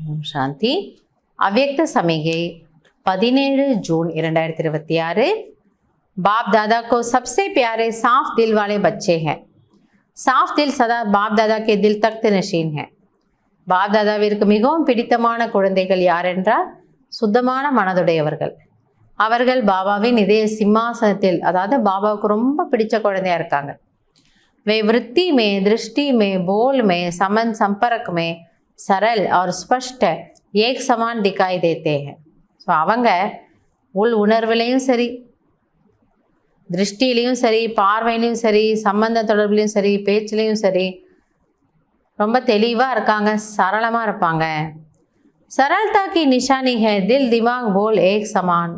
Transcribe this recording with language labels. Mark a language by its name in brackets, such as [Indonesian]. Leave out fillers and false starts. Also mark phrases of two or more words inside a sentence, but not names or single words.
[Tamil] சாந்தி. அவ்யக்த சமிகை 17 जून 2026। [Hindi] बाप दादा को सबसे प्यारे साफ दिल वाले बच्चे हैं। साफ दिल सदा बाप दादा के दिल तख्त नशीन है। [Tamil] பாப் தாதாவிற்கு மிகவும் பிடித்தமான குழந்தைகள் யார் என்றால் சுத்தமான மனதுடையவர்கள். அவர்கள் பாபாவின் இதய சிம்மாசனத்தில், அதாவது பாபாவுக்கு ரொம்ப பிடிச்ச குழந்தையா இருக்காங்க. [Hindi] वे वृत्ति में, दृष्टि में, बोल में, संबंध संपर्क में सरल और स्पष्ट एक समान दिखाई देते हैं। [Tamil] ஸோ அவங்க உள் உணர்வுலையும் சரி, திருஷ்டிலையும் சரி, பார்வையிலையும் சரி, சம்பந்த தொடர்புலையும் சரி, பேச்சுலையும் சரி ரொம்ப தெளிவாக இருக்காங்க, சரளமாக இருப்பாங்க. [Hindi] सरलता की निशानी है दिल दिमाग बोल एक समान.